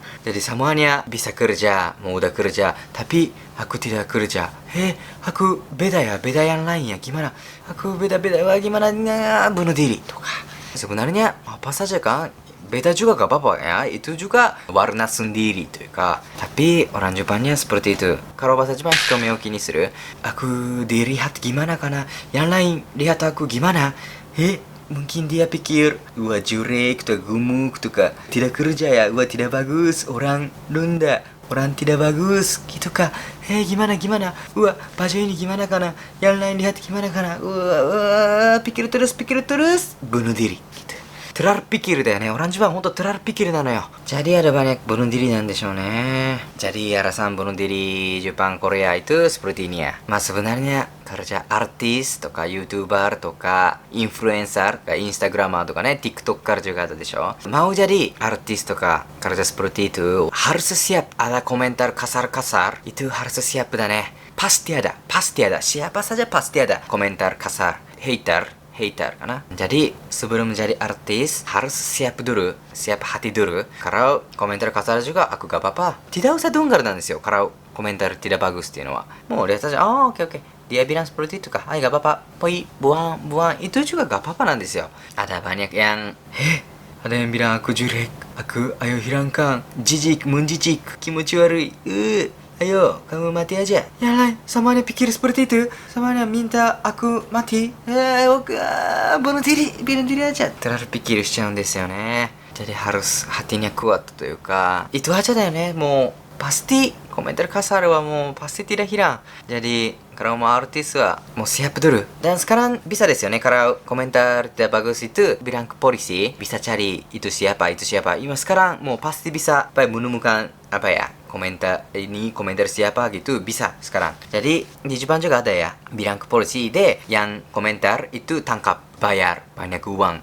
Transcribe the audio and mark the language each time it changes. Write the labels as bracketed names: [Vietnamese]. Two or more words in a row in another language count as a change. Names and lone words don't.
[Indonesian] Jadi semuanya bisa kerja, mau udah kerja, tapi aku tidak kerja. Aku beda yang lain ya, gimana? Aku beda, wah gimana bunuh diri. Sebenarnya apa saja kan? Beda juga gak apa-apa ya, itu juga warna sendiri [Japanese] というか. [Indonesian] Tapi orang Jepangnya seperti itu. Kalau bahasa Jepang [Japanese] 人目を気にする, [Indonesian] aku dilihat gimana karena yang lain lihat aku gimana. Mungkin dia pikir, wah jelek atau gemuk tuh kak, tidak kerja ya, wah tidak bagus, orang nunda, orang tidak bagus gitu kak. Gimana, wah baju ini gimana karena yang lain lihat gimana karena, wah pikir terus, bunuh diri gitu. Terpikir deh nih, orang Jepang honto terpikir [Japanese] なのよ. [Indonesian] Jadi ada banyak bunuh diri [Japanese] なんでしょうね. [Indonesian] Jadi alasan bunuh diri Jepang Korea itu seperti ini ya. Sebenarnya kerja artis とか YouTuber とか influencer か Instagramer とかね TikToker juga ada でしょ. Mau jadi artis とか kerja seperti itu harus siap, ada komentar kasar-kasar itu harus siap dah nih. Pasti ada, siapa saja pasti ada komentar kasar, hater karena. Jadi sebelum menjadi artis harus siap hati dulu. Kalau komentar kasar juga aku gak apa-apa, tidak usah dengar [Japanese] なんですよ [Indonesian] kalau komentar tidak bagus [Japanese] っていうのは. [Indonesian] Mau lihat saja, oke. Dia bilang seperti itu kah? Gak apa-apa, buang, itu juga gak apa-apa [Japanese] なんですよ. [Indonesian] Ada banyak yang ada yang bilang aku jelek, ayo hilangkan, jijik, menjijik, [Japanese] 気持ち悪い, [Indonesian] ayo kamu mati aja. Yang lain semuanya pikir seperti itu, semuanya minta aku mati. Bunuh diri aja. Terlalu pikir [Japanese] しちゃうんですよね. [Indonesian] Jadi harus hatinya kuat [Japanese] というか, [Indonesian] itu aja [Japanese] だよね. [Indonesian] Mau pasti komentar kasar wa mau pasti tidak hilang. Jadi kalau mau artis wa mau siap dulu. Dan sekarang bisa [Japanese] ですよね. [Indonesian] Kalau komentar tidak bagus itu bilang ke polisi, bisa cari itu siapa. 今sekarang mau pasti bisa menemukan apa ya, komentar siapa gitu bisa sekarang. Jadi di Jepang juga ada ya, bilang ke polisi de yang komentar itu tangkap bayar banyak uang.